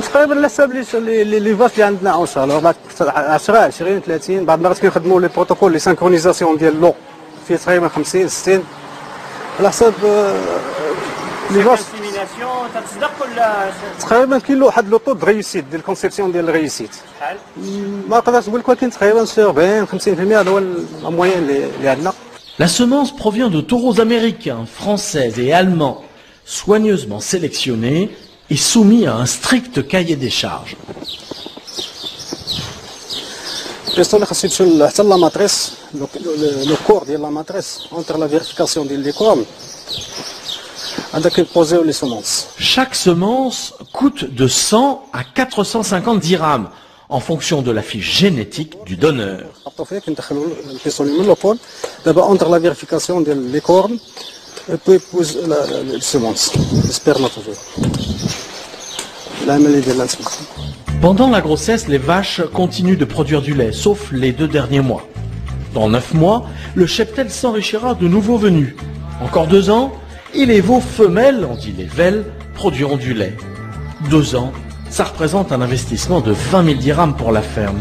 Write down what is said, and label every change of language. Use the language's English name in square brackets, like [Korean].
[Arabic] تقريبا على حساب لي فاس اللي عندنا اون شاء الله 10 20 30 بعض المرات كنخدموا لي بروتوكول لي سانكرونيزاسيون ديال لو فيه تقريبا 50 60 على حساب لي فاس الانسيميناسيون تتصدق ولا تقريبا كاين له واحد لو طو دو ريوسيت ديال الكونسيبسيون ديال الريوسيت شحال؟ ما نقدرش نقول لك ولكن تقريبا 40 50% هذا هو الموين اللي عندنا. [French] La semence provient de taureaux américains, français et allemands, soigneusement sélectionnés et soumis à un strict cahier des charges. [Arabic] البيستولي خاصو يمشي حتى لا ماتريس لو كور ديال لا ماتريس اونتر لا فيريفيكاسيون ديال لي كورن هذا كيبوزيو لي سومونس. [French] Chaque semence coûte de 100 à 450 dirhams en fonction de la fiche génétique du donneur. [Arabic] نحطو فيه كندخلو البيستولي من لوبول دابا اونتر لا فيريفيكاسيون ديال لي كورن بو يبوز لي سومونس سبيرماتوزويد العمليه ديال الانسيميناسيون. [French] Pendant la grossesse, les vaches continuent de produire du lait, sauf les 2 derniers mois. Dans 9 mois, le cheptel s'enrichira de nouveaux venus. Encore 2 ans, et les veaux femelles, on dit les velles, produiront du lait. 2 ans, ça représente un investissement de 20 000 dirhams pour la ferme.